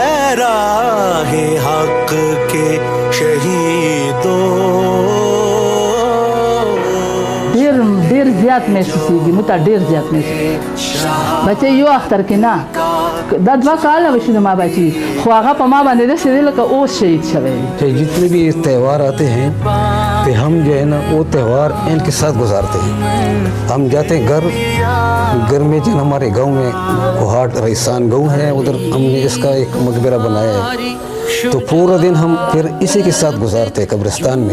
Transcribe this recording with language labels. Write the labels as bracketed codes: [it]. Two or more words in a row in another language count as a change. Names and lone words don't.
[ur] راہ حق کے شہیدوں. [ps] ډیر زیات محسوسیږي مو ته ډیر زیات محسوسیږي بچي یو اختر کې نه دا 2 کاله وشو ما بچي خو هغه په ما باندې د سړي لکه اوس شهید شوی. [ur] جتنے بھی تہوار آتے ہیں تو ہم جو ہے نا وہ تہوار ان کے ساتھ گزارتے ہیں. ہم جاتے ہیں گھر میں جو ہمارے گاؤں میں کوہاٹ ریسان گاؤں ہے ادھر ہم نے اس کا ایک مقبرہ بنایا ہے تو پورا دن ہم پھر اسی کے ساتھ گزارتے ہیں قبرستان میں.